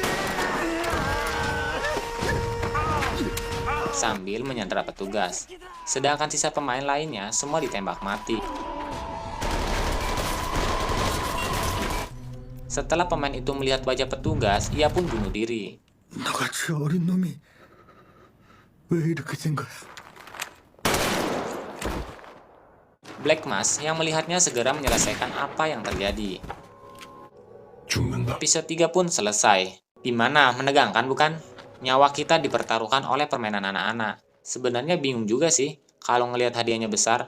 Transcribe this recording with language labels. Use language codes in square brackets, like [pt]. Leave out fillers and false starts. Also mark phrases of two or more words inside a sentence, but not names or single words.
[id] Sambil menyandera petugas. Sedangkan sisa pemain lainnya semua ditembak mati. Setelah pemain itu melihat wajah petugas, ia pun bunuh diri. [ko] 나같이 어린 놈이 왜 이렇게 된 거야? [id] Black Mask yang melihatnya segera menyelesaikan apa yang terjadi. [ko] 죽는다. [id] Episode 3 pun selesai. Dimana menegangkan bukan? Nyawa kita dipertaruhkan oleh permainan anak-anak. Sebenarnya bingung juga sih, kalau ngelihat hadiahnya besar.